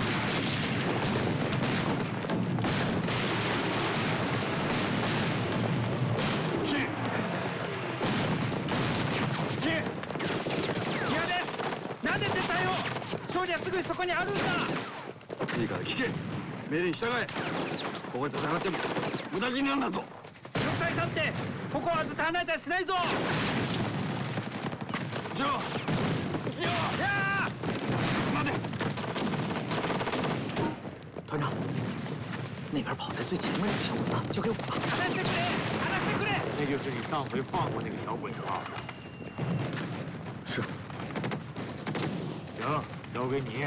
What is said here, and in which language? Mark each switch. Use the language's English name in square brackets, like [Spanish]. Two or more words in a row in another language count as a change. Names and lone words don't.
[Japanese] 勝利はすぐそこにあるんだ。いいから聞け。命令に従え。ここで戦っても無駄死になんだぞ。玉砕さんってここはずっと離れたりしないぞ。一応呀！待て。 [Chinese] 团长，那边跑在最前面那个小鬼子交给我吧。 [Japanese] 離してくれ！離してくれ！ [Chinese] 那就是你上回放过那个小鬼子啊。是。行。 交给你。